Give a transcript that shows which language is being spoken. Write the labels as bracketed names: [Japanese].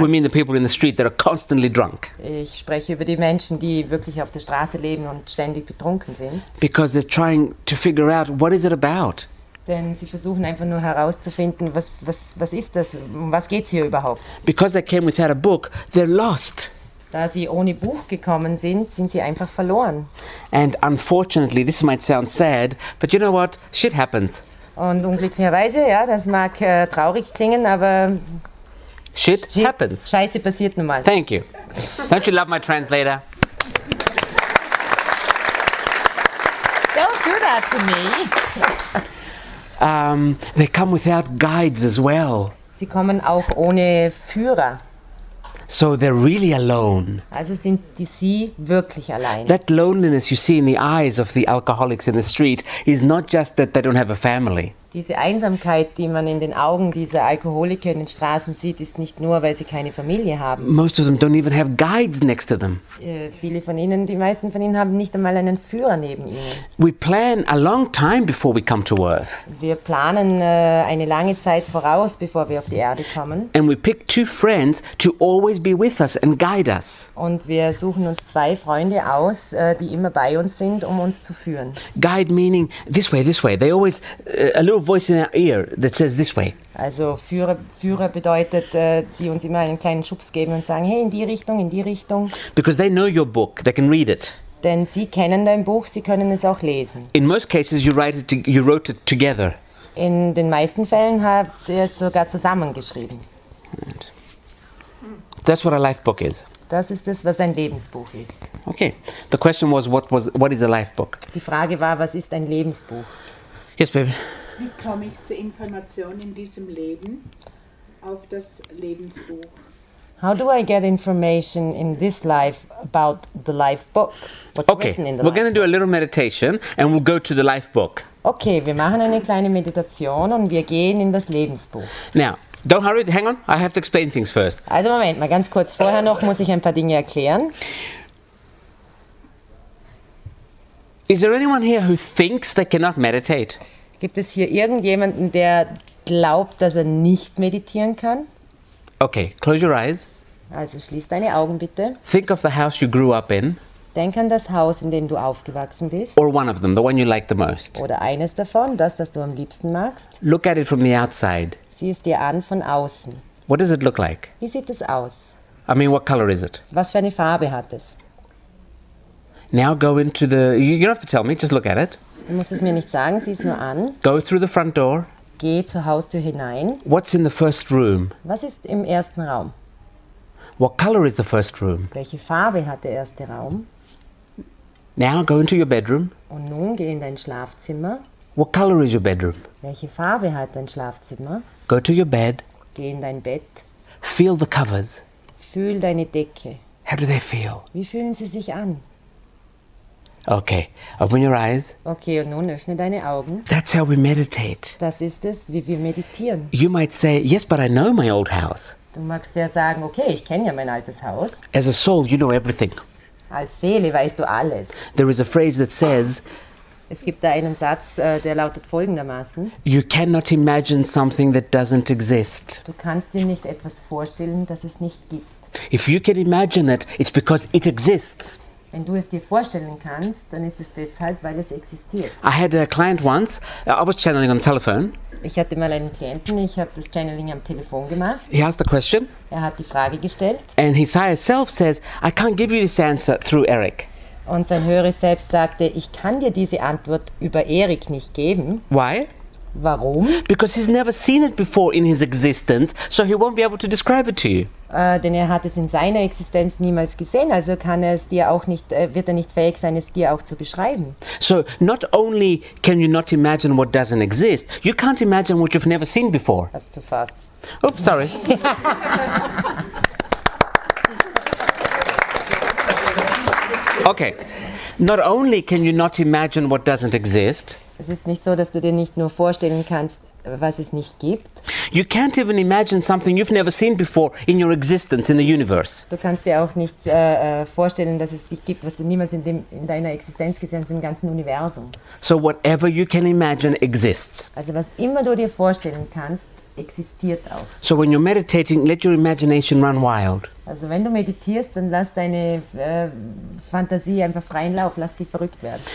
[English] We mean the people in the street that are constantly drunk. [German] Ich spreche über die Menschen, die wirklich auf der Straße leben und ständig betrunken sind. [English] Because they're trying to figure out what is it about. [German] Denn sie versuchen einfach nur herauszufinden, was ist das, um was geht es hier überhaupt. [English] Because they came without a book, they're lost. [German] Da sie ohne Buch gekommen sind, sind sie einfach verloren. [English] And unfortunately, this might sound sad, but you know what? Shit happens. [German] Und unglücklicherweise, ja, das mag traurig klingen, aber [English] Shit happens. [German] Scheiße passiert nun mal. [English] Thank you. Don't you love my translator? Don't do that to me. They come without guides as well. [German] Sie kommen auch ohne Führer. [English] So they're really alone. [German] Also sind sie wirklich allein. [English] That loneliness you see in the eyes of the alcoholics in the street is not just that they don't have a family. [German] Diese Einsamkeit, die man in den Augen dieser Alkoholiker in den Straßen sieht, ist nicht nur, weil sie keine Familie haben. [English] Most of them don't even have guides next to them. [German] Viele von ihnen, die meisten von ihnen haben nicht einmal einen Führer neben ihnen. [English] We plan a long time before we come to earth. [German] Wir planen eine lange Zeit voraus, bevor wir auf die Erde kommen. [English] And we pick 2 friends to always be with us and guide us. [German] Und wir suchen uns 2 Freunde aus, die immer bei uns sind, um uns zu führen. [English] Guide meaning this way, this way. They always, a little voice in our ear that says this way. [German] Also Führer bedeutet, die uns immer einen kleinen Schubs geben und sagen, hey, in die Richtung, in die Richtung. [English] Because they know your book, they can read it. [German] Denn sie kennen dein Buch, sie können es auch lesen. [English] In most cases you wrote it together. [German] In den meisten Fällen habt ihr es sogar zusammengeschrieben. [English] That's what a life book is. [German] Das ist es, was ein Lebensbuch ist. [English] Okay. The question was what is a life book? [German] Die Frage war, was ist ein Lebensbuch? [English] Yes, baby. [German] Wie komme ich zur Information in diesem Leben auf das Lebensbuch? [English] How do I get information in this life about the life book? What's written in the We're life going to do a little meditation and we'll go to the life book. [German] Okay, wir machen eine kleine Meditation und wir gehen in das Lebensbuch. [English] Now, don't hurry, hang on. I have to explain things first. [German] Also Moment, mal ganz kurz vorher noch muss ich ein paar Dinge erklären. [English] Is there anyone here who thinks they cannot meditate? [German] Gibt es hier irgendjemanden, der glaubt, dass er nicht meditieren kann? [English] Okay, close your eyes. [German] Also schließ deine Augen bitte. [English] Think of the house you grew up in, [German] Denk an das Haus, in dem du aufgewachsen bist. [English] or one of them, the one you like the most. [German] Oder eines davon, das du am liebsten magst. [English] Look at it from the outside. [German] Sieh es dir an von außen. [English] What does it look like? [German] Wie sieht es aus? [English] I mean, what color is it? [German] Was für eine Farbe hat es? [English] Now go into you don't have to tell me, just look at it. [German] Du musst es mir nicht sagen, sieh es nur an. [English] Go through the front door. [German] Geh zur Haustür hinein. [English] What's in the first room? [German] Was ist im ersten Raum? [English] What color is the first room? [German] Welche Farbe hat der erste Raum? [English] Now go into your bedroom. [German] Und nun geh in dein Schlafzimmer. [English] What color is your bedroom? [German] Welche Farbe hat dein Schlafzimmer? [English] Go to your bed. [German] Geh in dein Bett. [English] Feel the covers. [German] Fühl deine Decke. [English] How do they feel? [German] Wie fühlen sie sich an? [English] Okay, open your eyes. [German] Okay, und nun öffne deine Augen. [English] That's how we meditate. [German] Das ist es, wie wir meditieren. [English] You might say, yes, but I know my old house. [German] Du magst ja sagen, okay, ich kenne ja mein altes Haus. [English] As a soul, you know everything. [German] Als Seele weißt du alles. [English] There is a phrase that says, [German] Es gibt da einen Satz, der lautet folgendermaßen. [English] you cannot imagine something that doesn't exist. [German] Du kannst dir nicht etwas vorstellen, das es nicht gibt. [English] If you can imagine it, it's because it exists. [German] Wenn du es dir vorstellen kannst, dann ist es deshalb, weil es existiert. [English] I had a client once, I was channeling on the telephone. [German] Ich hatte mal einen Klienten, ich habe das Channeling am Telefon gemacht. [English] He asked the question, [German] Er hat die Frage gestellt [English] and his higher self says, I can't give you this answer through Eric. [German] und sein höheres Selbst sagte, ich kann dir diese Antwort über Erik nicht geben. [English] Why? [German] Warum? [English] Because he's never seen it before in his existence, so he won't be able to describe it to you. [German] Denn er hat es in seiner Existenz niemals gesehen, also kann er es dir auch nicht, wird er nicht fähig sein, es dir auch zu beschreiben. [English] So not only can you not imagine what doesn't exist, you can't imagine what you've never seen before. That's too fast. Oops, sorry. Okay. Not only can you not imagine what doesn't exist, [German] Es ist nicht so, dass du dir nicht nur vorstellen kannst, was es nicht gibt. [English] you can't even imagine something you've never seen before in your existence in the universe. [German] Du kannst dir auch nicht vorstellen, dass es dich gibt, was du niemals in deiner Existenz gesehen hast, im ganzen Universum. [English] So whatever you can imagine exists. [German] Also was immer du dir vorstellen kannst, existiert auch. [English] So when you're meditating, let your imagination run wild. [German] Also wenn du meditierst, dann lass deine Fantasie einfach freien Lauf, lass sie verrückt werden.